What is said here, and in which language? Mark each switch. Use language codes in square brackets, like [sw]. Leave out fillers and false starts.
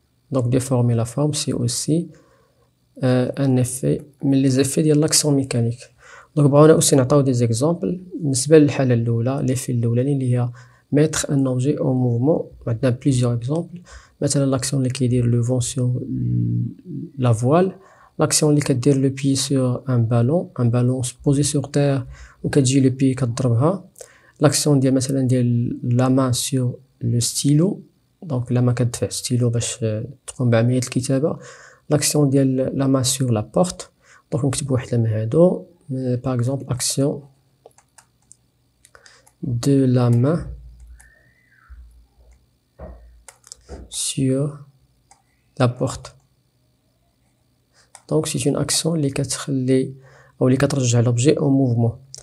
[fr] Donc déformer la forme c'est aussi un effet من les effets ديال l'action mécanique. [ar] دونك بغاونا aussi نعطيو des exemples بالنسبة للحالة الأولى، l'effet الأولاني اللي هي [fr] mettre un objet en mouvement. عندنا plusieurs exemples. مثلا l'action [ar] اللي كيدير [fr] le vent sur la voile، l'action اللي كدير le pied sur un ballon posé sur terre [ar] وكتجي le pied كتضربها. [fr] l'action ديال مثلا ديال la main sur le stylo، دونك la main كتدفع stylo [ar] باش تقوم بعملية الكتابة. l'action ديال [fr] la main sur la porte، [ar] دونك نكتب واحدة من هادو. [fr] par exemple action de la main sur la porte. Donc c'est une action [ar] اللي كتخلي أو اللي كترجع [fr] l'objet en mouvement.